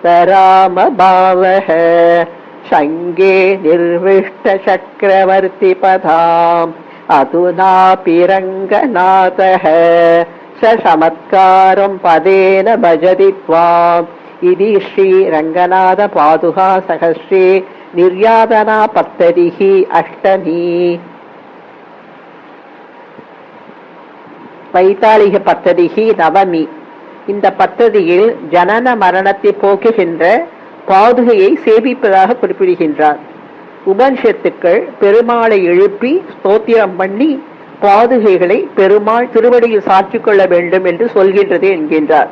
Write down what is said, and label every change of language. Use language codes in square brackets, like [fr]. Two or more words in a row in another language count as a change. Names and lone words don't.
[sa] राम भावः संगे निर्विष्ट चक्रवर्ती पदाम् अधुनापि रङ्गनाथः स चमत्कारं पदेन भजति त्वाम् इति श्री रङ्गनाथ पादुका सहस्रे निर्यातना पद्धतिः अष्टमी वैतालिक पद्धतिकि नवमी. [ta] இந்த பத்ததியில் ஜனன மரணத்தை போக்குகின்ற பாதுகையை சேவிப்பதாக குறிப்பிடுகின்றார். உபனிஷத்துக்கள் பெருமாளை எழுப்பி ஸ்தோத்திரம் பண்ணி பாதுகைகளை பெருமாள் திருவடியில் சாற்றிக் கொள்ள வேண்டும் என்று சொல்கின்றது என்கின்றார்.